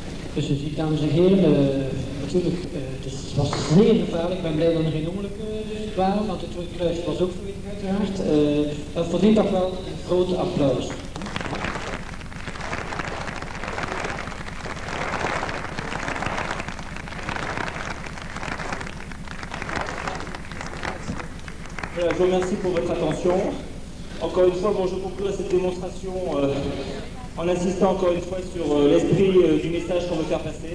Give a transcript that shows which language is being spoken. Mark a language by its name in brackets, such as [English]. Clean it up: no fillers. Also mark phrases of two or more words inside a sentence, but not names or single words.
[Dutch] Dus je ziet, dames en heren, natuurlijk, het was zeer gevaarlijk. Ik ben blij dat er geen ongelukken waren, want het kruis was ook verwittig uiteraard. Dat verdient toch wel een groot applaus. [French] Voilà, je vous remercie pour votre attention. Encore une fois, bon, je conclue cette démonstration en insistant encore une fois sur l'esprit du message qu'on veut faire passer.